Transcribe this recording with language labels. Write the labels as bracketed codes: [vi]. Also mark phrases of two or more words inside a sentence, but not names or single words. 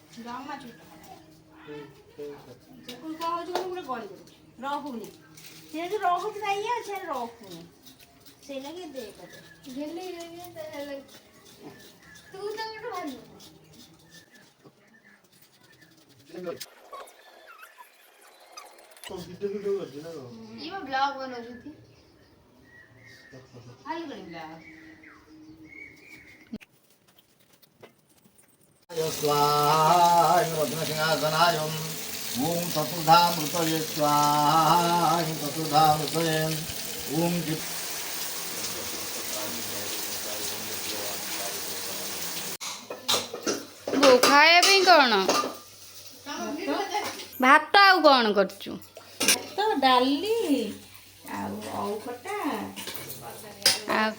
[or] ରହୁନି ସେ ରହୁଛି ନା ଇଏ ସେ ରହୁନି ସେଇ ଲାଗି ତୁ ତ ଗୋଟେ ଭାରି ଇଏ ବ୍ଲଗ ବନଉଛନ୍ତି। ଖାଲି କରି ବ୍ଲଗ [sa] स्वाहाय ॐ चतुर्धामृतये स्वाहा चतुर्धामृतये ॐ [or] ବୋଉ ଖାଇବା ପାଇଁ କଣ ଭାତ ଆଉ କଣ କରୁଛୁ? ତ ଡାଲି ଆଉ ଅଉ ଖଟା ଆଉ